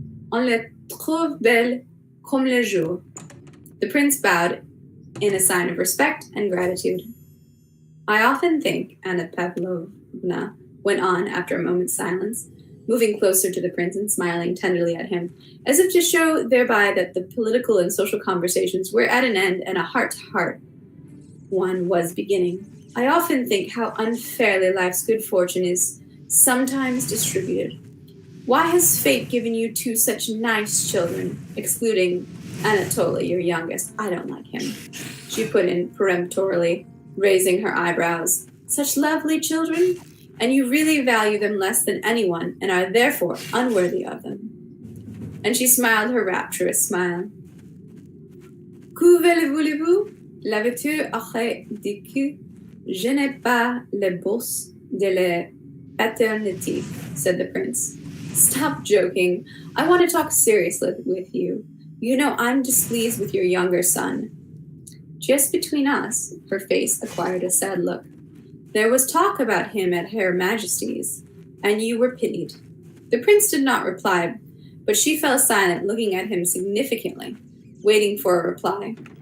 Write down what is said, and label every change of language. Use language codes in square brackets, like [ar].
[fr] On la trouve belle comme le jour. [en] The prince bowed in a sign of respect and gratitude. I often think, Anna Pavlovna went on after a moment's silence, moving closer to the prince and smiling tenderly at him, as if to show thereby that the political and social conversations were at an end and a heart-to-heart one was beginning. I often think how unfairly life's good fortune is sometimes distributed. Why has fate given you two such nice children, excluding Anatoly, your youngest? I don't like him, she put in peremptorily. raising her eyebrows. Such lovely children, and you really value them less than anyone and are therefore unworthy of them. And she smiled her rapturous smile. [fr] Que voulez-vous? La lecture aurait dit que je n'ai pas la bourse de la paternité, [en] said the prince. Stop joking. I want to talk seriously with you. You know I'm displeased with your younger son. Just between us, her face acquired a sad look. There was talk about him at Her Majesty's, and you were pitied. The prince did not reply, but she fell silent, looking at him significantly, waiting for a reply.